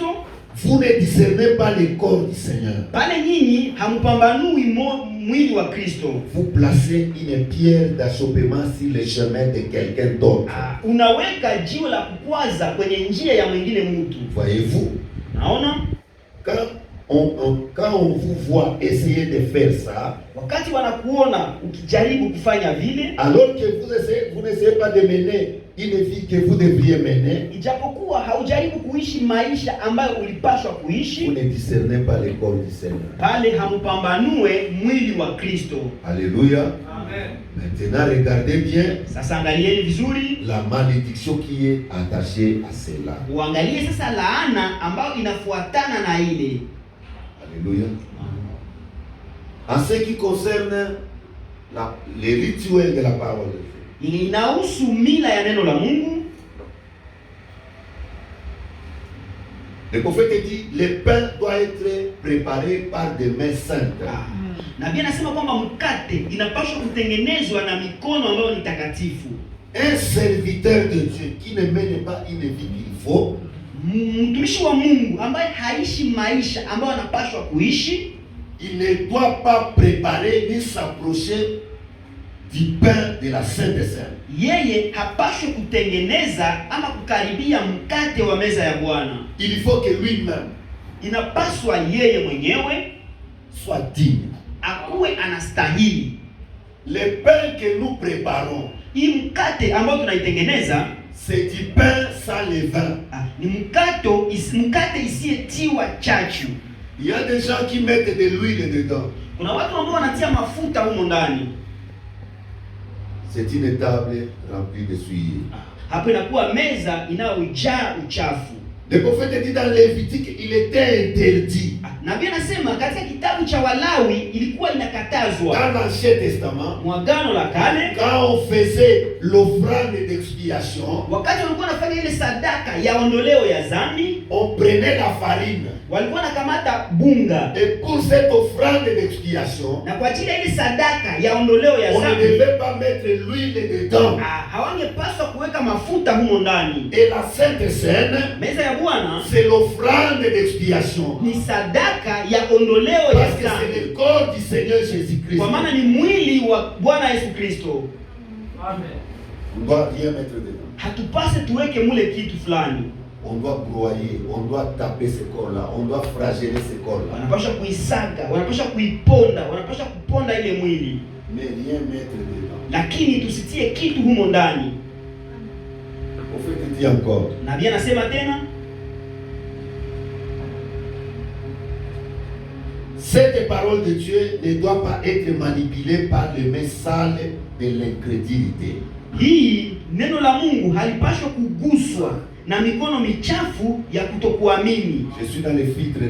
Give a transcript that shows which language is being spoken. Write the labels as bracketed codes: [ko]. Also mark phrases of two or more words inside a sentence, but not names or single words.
[fr] vous ne discernez pas le corps du Seigneur. [sw] pale nyinyi hampambanui mwili wa Kristo. [fr] Vous placez une pierre d'achoppement sur le chemin de quelqu'un d'autre. [sw] Unaweka jiwe la kukwaza kwenye njia ya mwingine mtu. [fr] Voyez-vous? [sw] Naona [fr] quand on vous voit essayer de faire ça, [sw] wakati wanakuona ukijaribu kufanya vile, [fr] alors que vous n'essayez pas de mener une vie que vous devriez mener, [sw] ijapokuwa haujaribu kuishi maisha ambayo ulipaswa [fr] vous [sw] kuishi, [fr] ne discernez pas le corps du Seigneur. [sw] pale hampambanue mwili wa Kristo. [fr] Alléluia. Amen. Maintenant, regardez bien [sw] Sasa angalieni vizuri, [fr] la malédiction qui est attachée à cela. [sw] uangalie sasa laana ambayo inafuatana na ile. [fr] Alléluia. En ce qui concerne les rituels de la parole de Dieu, [sw] Inahusu mila ya neno la Mungu. [fr] le prophète dit le pain doit être préparé par des mains saintes. [sw] Nabii anasema kwamba mkate inapaswa kutengenezwa na mikono ambayo ni takatifu. [fr] Un serviteur de Dieu qui ne mène pas une vie qu'il faut, [sw] Mtumishi wa Mungu ambaye haishi maisha ambayo anapaswa kuishi, [fr] il ne doit pas préparer ni s'approcher du pain de la Sainte Seine. [sw] yeye hapaswi kutengeneza ama kukaribia mkate wa meza ya Bwana. [fr] Il faut que lui-même [sw] Inapaswa yeye mwenyewe [fr] soit digne. [sw] akuwe anastahili. [fr] Le pain que nous préparons, [sw] Hii mkate ambao tunaitengeneza [fr] c'est du pain sans levain. [sw] ni mkate isiyetiwa chachu. [fr] Il y a des gens qui mettent de l'huile dedans. [sw] Kuna watu ambao wanatia mafuta humo ndani. [fr] C'est une table remplie de souillure. [sw] Hapo inakuwa meza inayojaa uchafu. [fr] Le prophète dit dans Lévitique, il était interdit. [sw] Nabii anasema katika kitabu cha Walawi ilikuwa inakatazwa. [fr] Dans l'Ancien Testament, [sw] Mwagano la Kale, [fr] quand on faisait l'offrande d'expiation, [sw] wakati walikuwa wanafanya ile sadaka ya ondoleo ya dhambi, [fr] on prenait la farine. [sw] walikuwa nakamata bunga, [fr] Et pour cette offrande d'expiation, [sw] na kwa ajili ya ile sadaka ya ondoleo ya [fr] on ne [sw] dhambi [fr] devait pas mettre l'huile dedans. [sw] hawangepaswa kuweka mafuta humo ndani. [fr] Et la Sainte Seine, [sw] Meza ya Bwana [fr] c'est l'offrande d'expiation. [sw] ni sadaka ya ondoleo ya [fr] Parce que [sw] dhambi, [fr] c'est le corps du Seigneur Jésus-Christ. [sw] kwa maana ni mwili wa Bwana Yesu Kristo. Amen. [fr] On ne doit rien mettre dedans. [sw] Hatupase tuweke mule kitu fulani. [fr] On doit broyer, on doit taper ce corps-là, on doit flageller ce corps-là. [sw] Wanapasha kuisaga, wanapasha kuiponda, wanapasha kuponda ile mwili. [fr] Mais rien mettre dedans. [sw] Lakini tusitie kitu humo ndani. [fr] Au fait, il dit encore. [sw] Nabii anasema tena, [fr] cette parole de Dieu ne doit pas être manipulée par les mains sales de l'incrédulité. [sw] hii neno la Mungu halipashwa kuguswa na mikono michafu ya kutokuamini. [fr] Je suis dans les filtres